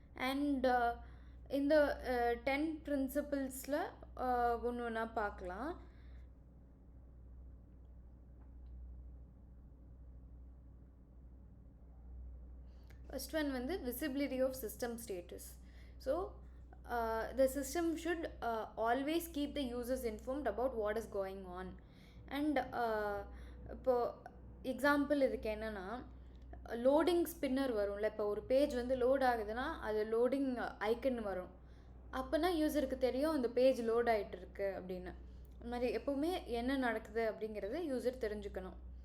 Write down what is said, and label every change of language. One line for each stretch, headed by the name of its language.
Tamil: And இந்த 10 பிரின்சிபிள்ஸில் ஒன்று ஒன்றா பார்க்கலாம்.
English: First one வந்து visibility of system status. So the system should always keep the users informed about what is going on.
Tamil: And இப்போது example இதுக்கு என்னென்னா, லோடிங் ஸ்பின்னர் வரும்ல. இப்போ ஒரு பேஜ் வந்து லோட் ஆகுதுன்னா அது லோடிங் ஐக்கன் வரும். அப்போனா யூஸருக்கு தெரியும் அந்த பேஜ் லோட் ஆகிட்டு இருக்கு அப்படின்னு. அது மாதிரி எப்போவுமே என்ன நடக்குது அப்படிங்கிறது யூஸர் தெரிஞ்சுக்கணும்.